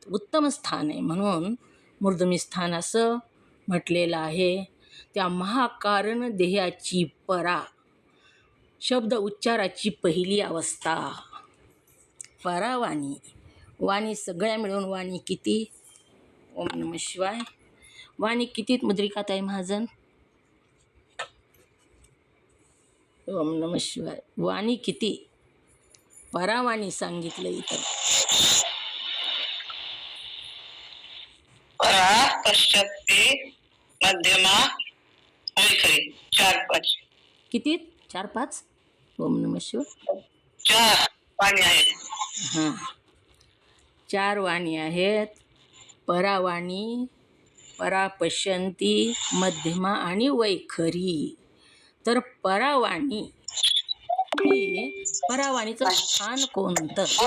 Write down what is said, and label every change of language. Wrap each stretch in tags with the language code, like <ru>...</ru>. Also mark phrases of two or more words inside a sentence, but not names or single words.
<mr>उत्तम स्थान आहे म्हणून मूर्धमी स्थान असं म्हटलेलं आहे. त्या महाकारण देहाची परा शब्द उच्चाराची पहिली अवस्था. परावाणी. वाणी सगळ्या मिळून वाणी किती?</mr> <sa>ओम नमः शिवाय.</sa> <mr>वाणी कितीत मुद्रिकात आहे महाजन?</mr> <sa>ओम नमः शिवाय.</sa> <mr>वाणी किती? परावाणी सांगितलं इथं. परा, पश्चात्ती, मध्यमा, वैखरी. 4-5. किती? 4-5.</mr> <sa>ओम नमः शिवाय.</sa> <mr>4 वाणी आहेत. हां, 4 वाणी आहेत. परावाणी, परा, पश्यंती, मध्यमा आणि वैखरी. तर परावाणी ही परावाणीचं स्थान कोणतं?</mr>